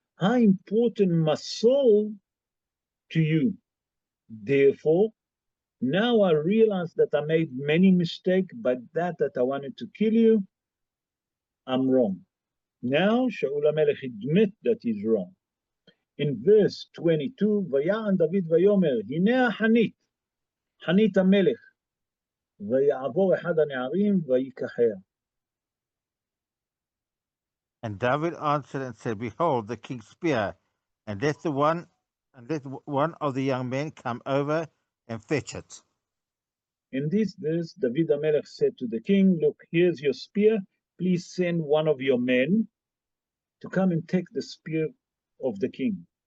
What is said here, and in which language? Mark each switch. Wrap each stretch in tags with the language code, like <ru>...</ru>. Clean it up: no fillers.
<en>How important my soul to you. Therefore, now I realize that I made many mistakes, but that I wanted to kill you, I'm wrong. Now Shaul HaMelech admit that he's wrong. In verse 22,</en> <he>ויען דוד ויאמר, הנה החנית, חנית המלך, ויעבור אחד הנערים ויקחיה.</he> <en>And David answered and said, behold, the king's spear, and let one of the young men come over and fetch it. In this verse, David HaMelech said to the king, look, here's your spear. Please send one of your men to come and take the spear of the king.</en>